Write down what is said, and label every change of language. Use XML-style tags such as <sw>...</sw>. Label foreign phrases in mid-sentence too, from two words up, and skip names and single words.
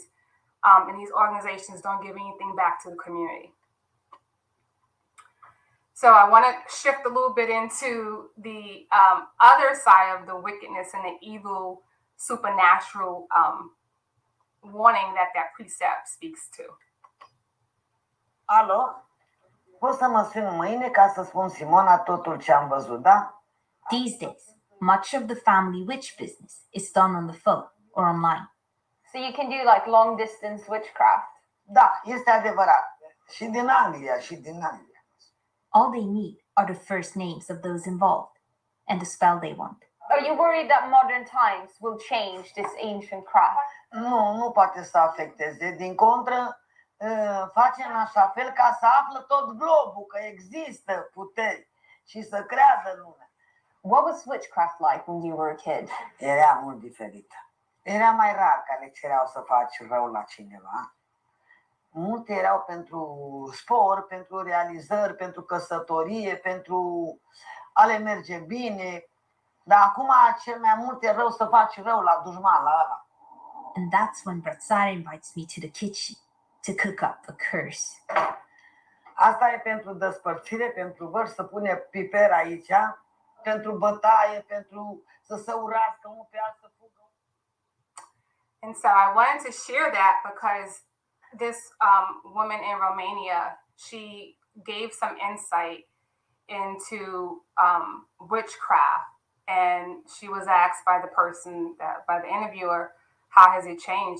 <en>And these organizations don't give anything back to the community. So I want to shift a little bit into the other side of the wickedness and the evil supernatural warning that precept speaks to.</en> <ro>Alo? Poți să mă suni mâine ca să spun Simona totul ce am văzut, da?</ro> <en>These days, much of the family witch business is done on the phone or online. So you can do like long distance witchcraft.</en> <ro>Da, este adevărat. Și din Anglia, și din Anglia.</ro> <en>All they need are the first names of those involved and the spell they want. Are you worried that modern times will change this ancient craft?</en> <ro>Nu poate să afecteze. Din contră, face în așa fel ca să află tot globul că există puteri și să creadă lumea.</ro> <en>What was witchcraft like when you were a kid?</en> <ro>Era mult diferită. Era mai rar că le cereau să faci rău la cineva. Multe erau pentru spor, pentru realizări, pentru căsătorie, pentru a le merge bine. Dar acum cel mai mult e rău să faci rău la dușman, la ăla.</ro> <en>And that's when Bratsar invites me to the kitchen to cook up a curse.</en> <ro>Asta e pentru despărțire, pentru văr, să pune piper aici, pentru bătaie, pentru să se urască unul pe altul, să fugă.</ro> <en>And so I wanted to share that because this woman in Romania, she gave some insight into witchcraft, and she was asked by by the interviewer, how has it changed?</en>